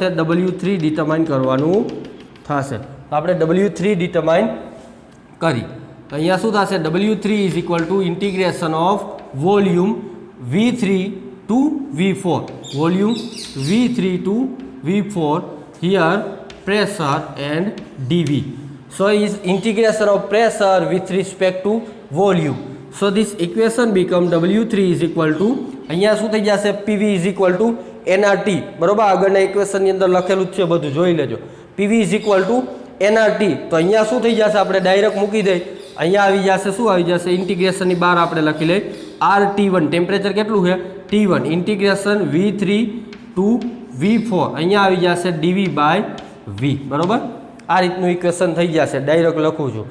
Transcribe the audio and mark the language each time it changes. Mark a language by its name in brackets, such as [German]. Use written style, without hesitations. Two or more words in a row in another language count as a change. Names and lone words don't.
[Gujarati] W3 ડિટરમાઇન કરવાનું થશે. તો આપણે W3 ડિટરમાઇન કરી તો અહીંયા શું થશે? [English] W3 is equal to integration of volume V3 to V4. volume V3 to V4, here pressure and dV. So is integration of pressure with respect to volume. So this equation become W3 is equal to, [Gujarati] અહીંયા શું થઈ જશે? [English] PV is equal to nRT. [Gujarati] બરોબર, આગળના ઇક્વેશનની અંદર લખેલું જ છે, બધું જોઈ લેજો. [English] PV is equal to nRT. [Gujarati] તો અહીંયા શું થઈ જશે? આપણે ડાયરેક્ટ મૂકી દઈએ. અહીંયા આવી જશે, શું આવી જશે? ઇન્ટિગ્રેશનની બહાર આપણે લખી લઈએ RT1. ટેમ્પરેચર કેટલું છે? T1. [English] integration V3 to V4. [Gujarati] અહીંયા આવી જશે dV બાય V. બરોબર, આ રીતનું ઇક્વેશન થઈ જશે. ડાયરેક્ટ લખું છું.